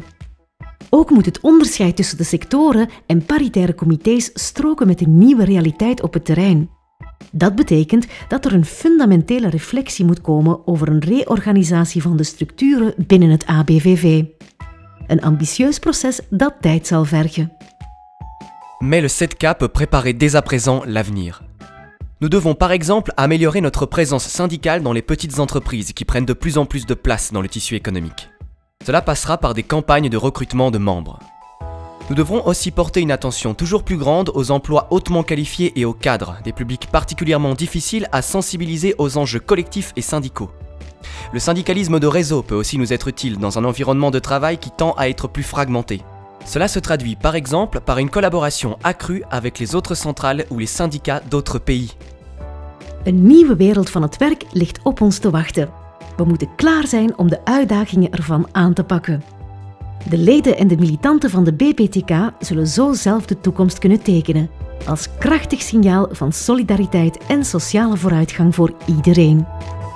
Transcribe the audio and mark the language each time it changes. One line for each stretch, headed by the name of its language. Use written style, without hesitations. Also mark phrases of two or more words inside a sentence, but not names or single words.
Dutch: Ook moet het onderscheid tussen de sectoren en paritaire comité's stroken met de nieuwe realiteit op het terrein. Dat betekent dat er een fundamentele reflectie moet komen over een reorganisatie van de structuren binnen het ABVV. Een ambitieus proces dat tijd zal vergen.
French: Mais le 7K peut préparer dès à présent l'avenir. Nous devons par exemple améliorer notre présence syndicale dans les petites entreprises qui prennent de plus en plus de place dans le tissu économique. Cela passera par des campagnes de recrutement de membres. Nous devrons aussi porter une attention toujours plus grande aux emplois hautement qualifiés et aux cadres, des publics particulièrement difficiles à sensibiliser aux enjeux collectifs et syndicaux. Le syndicalisme de réseau peut aussi nous être utile dans un environnement de travail qui tend à être plus fragmenté. Cela se traduit par exemple par une collaboration accrue avec les autres centrales ou les syndicats d'autres pays.
Dutch: Een nieuwe wereld van het werk ligt op ons te wachten. We moeten klaar zijn om de uitdagingen ervan aan te pakken. De leden en de militanten van de BPTK zullen zo zelf de toekomst kunnen tekenen, als krachtig signaal van solidariteit en sociale vooruitgang voor iedereen.